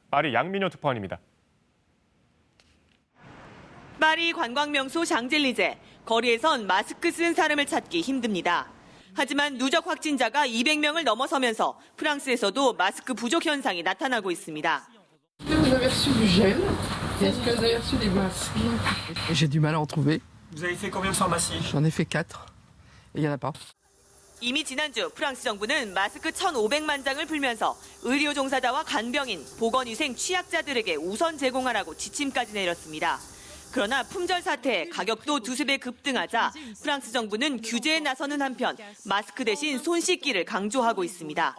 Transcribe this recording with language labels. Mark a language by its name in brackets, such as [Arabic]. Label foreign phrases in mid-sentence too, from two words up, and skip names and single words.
[Korean] 파리 양민호 특파원입니다. 파리 관광명소 샹젤리제, 거리에선 마스크 쓴 사람을 찾기 힘듭니다. 하지만 누적 확진자가 200명을 넘어서면서 프랑스에서도 마스크 부족 현상이 나타나고 있습니다. [French] J'ai du mal à en trouver. Vous avez fait combien de pharmacies? J'en ai fait 4 et il n'y en a pas. [Korean] 이미 지난주 프랑스 정부는 마스크 1,500만 장을 풀면서 의료 종사자와 간병인, 보건위생 취약자들에게 우선 제공하라고 지침까지 내렸습니다. 그러나 품절 사태에 가격도 두세 배 급등하자 프랑스 정부는 규제에 나서는 한편 마스크 대신 손 씻기를 강조하고 있습니다.